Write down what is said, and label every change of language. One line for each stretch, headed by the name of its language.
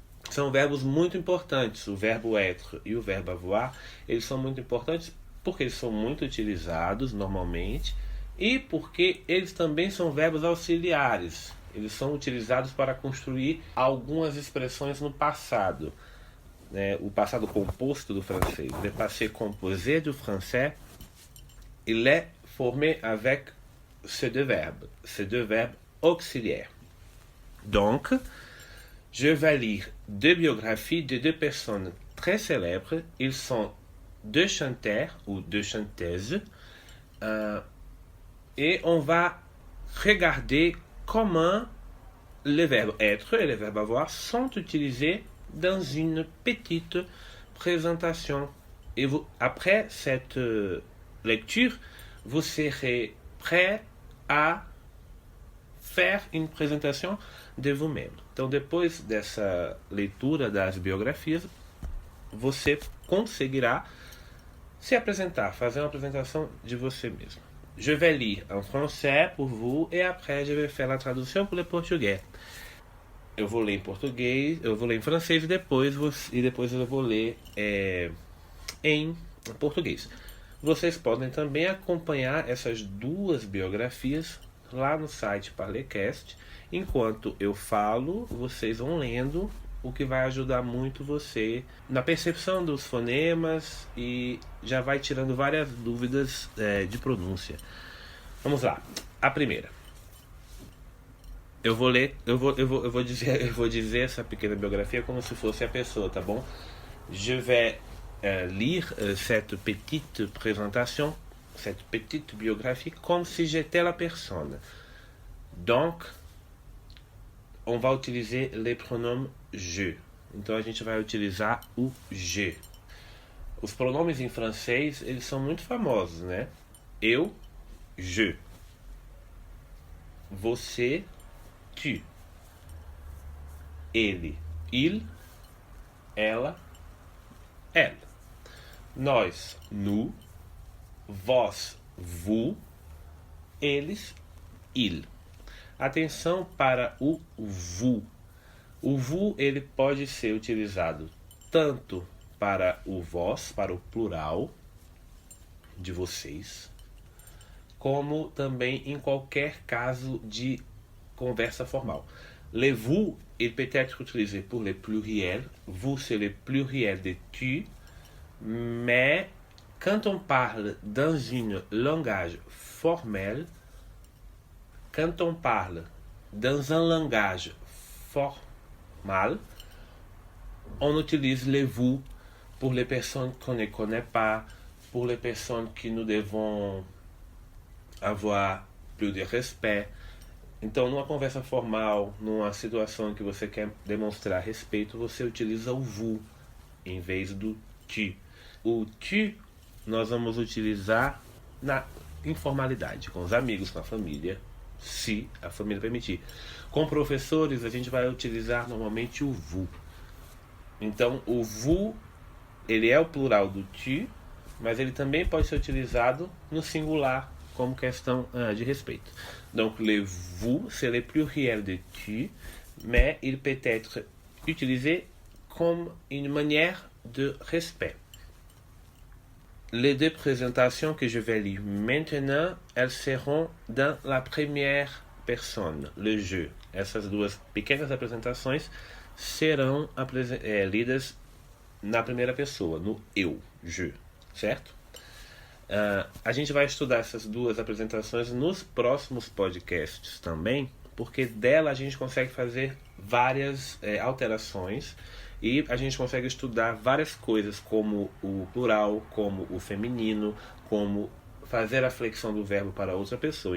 Portuguese: São verbos muito importantes, o verbo être e o verbo avoir, eles são muito importantes porque eles são muito utilizados normalmente e porque eles também são verbos auxiliares. Eles são utilizados para construir algumas expressões no passado. O passado composto do francês.
French: Le passé composé du français, il est formé avec ces deux verbes auxiliaires. Donc, je vais lire deux biographies de deux personnes très célèbres. Ils sont deux chanteurs ou deux chanteuses. Et on va regarder comment les verbes être et les verbes avoir sont utilisés dans une petite présentation. Et après cette lecture, vous serez prêt à faire une présentation de vous-même.
Portuguese: Então, depois dessa leitura das biografias, você conseguirá se apresentar, fazer uma apresentação de você mesmo.
French: Je vais lire en français pour vous et après je vais faire la traduction pour le portugais.
Portuguese: Eu vou ler em português, eu vou ler em francês e depois eu vou ler em português. Vocês podem também acompanhar essas duas biografias lá no site Parlecast. Enquanto eu falo, vocês vão lendo, o que vai ajudar muito você na percepção dos fonemas e já vai tirando várias dúvidas de pronúncia. Vamos lá. A primeira. Eu vou dizer essa pequena biografia como se fosse a pessoa, tá bom?
French: Je vais lire cette petite présentation, cette petite biographie, comme si j'étais la personne. Donc, on va utiliser les pronoms je.
Portuguese: Então a gente vai utilizar o je. Os pronomes em francês, eles são muito famosos, né? Eu, je. Você, tu. Ele, il. Ela, elle. Nós, nous. Vós, vous. Eles, il. Atenção para o vous. O vous ele pode ser utilizado tanto para o vós, para o plural de vocês, como também em qualquer caso de conversa formal.
French: Le vous, il peut être utilisé pour le pluriel. Vous, c'est le pluriel de tu. Mais quand on parle dans un langage formel, quand on parle dans un langage formal, on utilise le vous pour les personnes qu'on ne connaît pas, pour les personnes que nous devons avoir plus de respect.
Portuguese: Então, numa conversa formal, numa situação que você quer demonstrar respeito, você utiliza o vous em vez do tu. O tu nós vamos utilizar na informalidade, com os amigos, com a família, se a família permitir. Com professores, a gente vai utilizar normalmente o vous. Então, o vous, ele é o plural do tu, mas ele também pode ser utilizado no singular, como questão de respeito.
French: Donc, le vous, c'est le pluriel de tu, mais il peut être utilisé comme une manière de respect. Les deux présentations que je vais lire maintenant, elles seront dans la première personne, le je.
Portuguese: Essas duas pequenas apresentações serão lidas na primeira pessoa, no eu, je, certo? A gente vai estudar essas duas apresentações nos próximos podcasts também, porque dela a gente consegue fazer várias alterações e a gente consegue estudar várias coisas, como o plural, como o feminino, como fazer a flexão do verbo para outra pessoa.